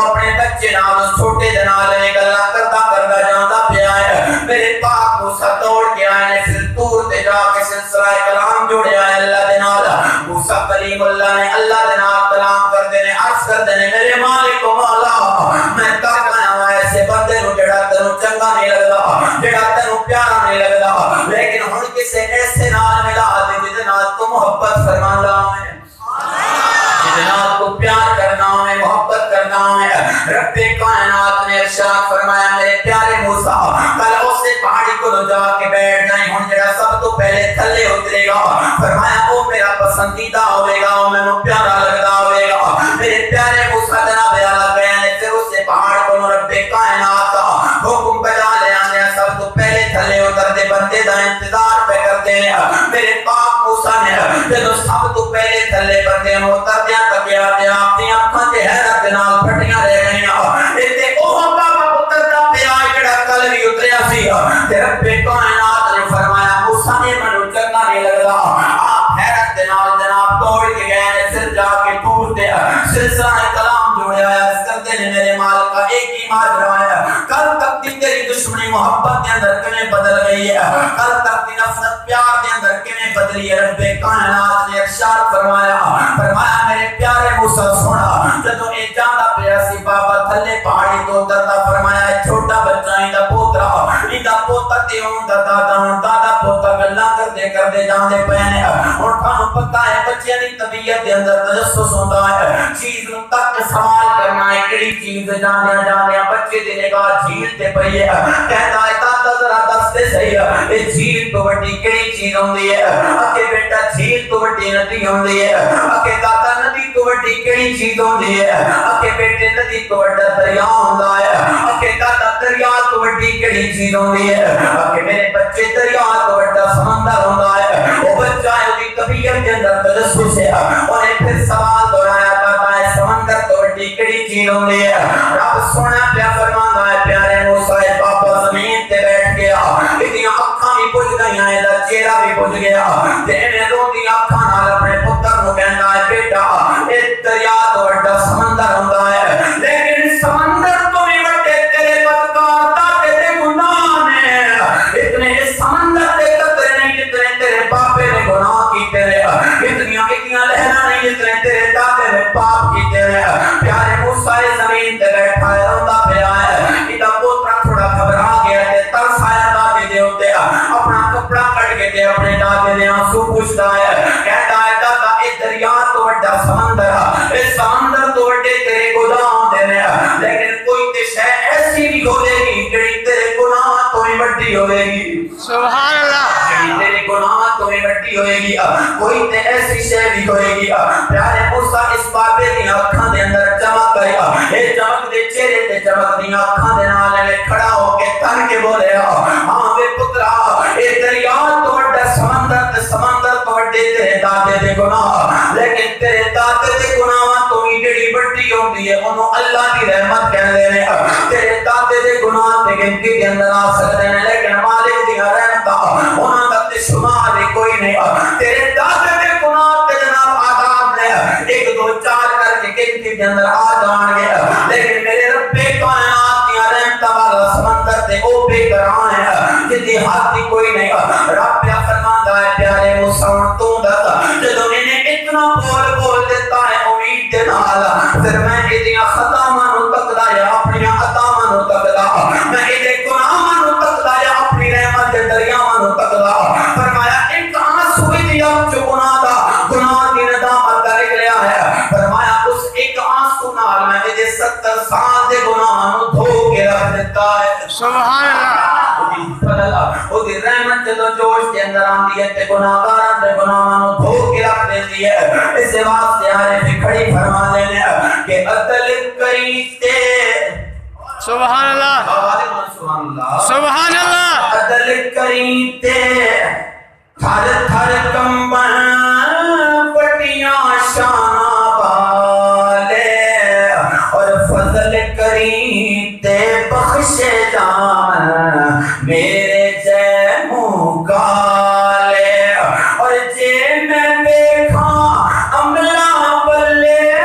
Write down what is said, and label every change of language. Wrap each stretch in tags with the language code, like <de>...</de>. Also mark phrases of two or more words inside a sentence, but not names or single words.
<pa>اپنے بچے نال اس چھوٹے جنال نے گلا کرتا جانتا پیا ہے میرے پاک موسیٰ دوڑ کے آئے نے پھر دور تے جا کے سلسلہ کلام جوڑے آئے اللہ دے نال موسیٰ کلیم اللہ نے اللہ دے نال کلام کر دینے عرض کر دینے میرے مالک و مولا میں تاک آیا ہوں ایسے بندے نو جڑا تینوں چنگا نہیں لگدا جڑا تینوں پیارا نہیں لگدا لیکن ہن کسے ایسے نال ملا دے جدے نال تو محبت فرماندا ہے</pa> <ur>جناب کو پیار کرنا ہے محبت کرنا ہے رب کائنات نے ارشاد فرمایا میرے پیارے موسیٰ کل اسے پہاڑی کو جا کے بیٹھ جائیں</ur> <pa>ہن جڑا سب تو پہلے تھلے اترے گا فرمایا وہ میرا پسندیدہ ہوئے گا وہ مینوں پیارا لگدا ہوئے گا میرے پیارے موسیٰ جناب اعلیٰ کہنے پھر اسے پہاڑ کو رب کائنات کا حکم بجا لے آنے سب تو پہلے تھلے اترتے بندے دا انتظار پہ کرتے ہیں میرے پاک موسیٰ نے جدو سب تو پہلے تھلے بندے اترتے تکیا تے اپنی اکھاں تے حیرت نال پھٹیاں رہ گئیاں تے او بابا اتردا پیا جڑا کل بھی اتریا سی تے رب کائنات نے فرمایا موسیٰ نے منو چنگا نہیں لگدا آپ حیرت نال جناب توڑ کے گئے پھر جا کے پوچھتے سلسلہ کلام جوڑیا اس کرتے نے میرے مالک کا ایک ہی ماجرا ہے دشمنی محبت دے اندر کنے بدل گئی ہے، کل تک دی نفرت پیار دے اندر کنے بدلی ہے۔ رب کائنات نے ارشاد فرمایا میرے پیارے موسیٰ سونا جدوں اے جاندا پیا سی بابا تھلے پہاڑی تو اتردا، فرمایا چھوٹا بچہ ایندا پوترا ایندا پوتا تے اوندا دادا پوتا گلاں کردے جاندے پے نے۔ ہن تھانوں پتہ ہے بچیاں دی طبیعت دے اندر تجسس ہوندا ہے، چیز نوں تک سوال کرنا ہے کیڑی چیز جاندیاں بچے دی نگاہ جھیل تے پئی ہے، کہندا ہے دادا ذرا دس تے صحیح اے جھیل تو وڈی کیڑی چیز ہوندی ہے؟ اکے بیٹا جھیل تو وڈی ندی ہوندی ہے، اکے دادا ندی تو وڈی کیڑی چیز ہوندی ہے؟ اکے بیٹے ندی تو وڈا دریا ہوندا ہے، اکے دادا دریا تو وڈی کیڑی چیز ہوندی ہے؟ اکے میرے بچے دریا تو وڈا سمندر ہوندا ہے۔ او بچہ دی طبیعت دے اندر تجسس ہے، اونے پھر سوال دہرایا دادا اے سمندر تو وڈی کیڑی چیز ہوندی ہے؟ رب سونا پیا فرماندا ہے پیارے موسیٰ بابا زمین تے بیٹھ گیا، اتنی اکھاں بھی بجھ گئیاں، ایدا چہرہ بھی بجھ گیا، تے ایویں روندی اکھاں نال اپنے پتر نوں کہندا ہے بیٹا اے دریا تو وڈا سمندر ہوندا ہے، لیکن سمندر تو بھی وڈے تیرے بدکار دادے دے گناہ نے، اتنے سمندر دے قطرے نہیں جتنے تیرے باپے نے گناہ کیتے نے، اتنیاں لہراں نہیں جتنے تیرے دادے نے پاپ کیتے نے۔ پیارے موسیٰ زمین تے بیٹھا ہے روندا پیا ہے، ایدا پوترا تھوڑا گھبرا گیا تے ترس آیا دادے دے اوتے، اپنا کپڑا کٹ کے تے اپنے دادے دے آنسو پوچھدا ہے، کہندا ہے دادا اے دریا تو وڈا سمندر ہے، اے سمندر تو وڈے تیرے گناہ ہوندے نے، لیکن کوئی تے شے ایسی بھی ہوے گی جڑی تیرے گناہ تو ہی وڈی ہوے گی۔</pa> <ar>سبحان اللہ۔</ar> <pa>جڑی تیرے گناہ تو ہی وڈی ہوے گی، کوئی تے ایسی شے بھی ہوے گی۔ پیارے موسیٰ اس بابے دی اکھاں دے اندر چمک آئی، اے چمک دے چہرے تے چمک دی اکھاں دے نال کھڑا ہو کے تن کے بولے ہاں بے پترا اے دریا تو وڈا سمندر تے سمندر تو وڈے تیرے دادے دے گناہ، لیکن تیرے دادے دے گناہ تو ہی جڑی وڈی ہوندی ہے انہوں اللہ دی رحمت کہندے نے۔ تیرے دادے دے گناہ تے گنتی دے اندر آ سکدے نے، لیکن مالک دی رحمتاں انہاں دا تے شمار ہی کوئی نہیں۔ تیرے دادے دے گناہ تے جناب آداب نے 1 2 4 کر کے گنتی دے اندر آ جان گے، لیکن میرے رب کائنات دی رحمتاں والا سمندر تے او بے قرار ہے جدی حد دی کوئی نہیں۔ رب پیا فرماندا ہے پیارے موسیٰ تو دس جدوں انہیں اتنا بول دیتا ہے امید دے نال، پھر میں ایدیاں خطاواں نوں تکدا یا اپنی عطاواں نوں تکدا، میں ایدے گناہاں نوں تکدا یا اپنی رحمت دے دریاواں نوں تکدا۔ فرمایا ایک آنسو دی اب جو گناہ دی ندامت دا نکلیا ہے، فرمایا اس ایک آنسو نال میں ایدے 70 سال دے گناہاں نوں دھو کے رکھ دیتا ہے۔</pa> <ar>سبحان اللہ۔</ar> <pa>او دی رحمت جدوں جوش دے اندر آندی ہے تے گناہگاراں دے گناہاں نوں دھو کے رکھ دیندی ہے۔ اس واسطے آنے بھی کھڑی فرما دینے کہ عدل کریتے</pa> <ar>سبحان اللہ۔ سبحان اللہ سبحان اللہ۔</ar> <pa>عدل کریتے تھر تھر کمبن پٹیاں شانہ والے، اور فضل کریتے بخشے جان میرے جے منہ کالے، اور جے میں دیکھا عملہ بلے</pa>